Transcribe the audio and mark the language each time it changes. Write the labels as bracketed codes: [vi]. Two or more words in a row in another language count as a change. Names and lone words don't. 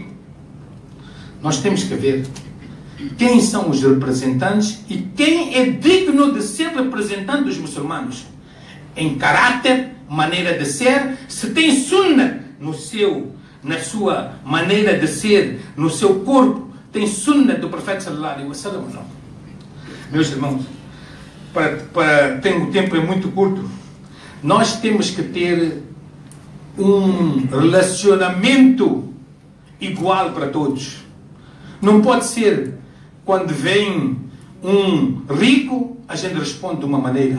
[pt] Nós temos que ver quem são os representantes e quem é digno de ser representante dos muçulmanos. Em caráter, maneira de ser, se tem sunnah na sua maneira de ser, no seu corpo, tem sunnah do profeta [ar] صلى الله عليه وسلم [pt] ou não? Meus irmãos, o tempo é muito curto, nós temos que ter um relacionamento igual para todos. Não pode ser quando vem um rico, a gente responde de uma maneira.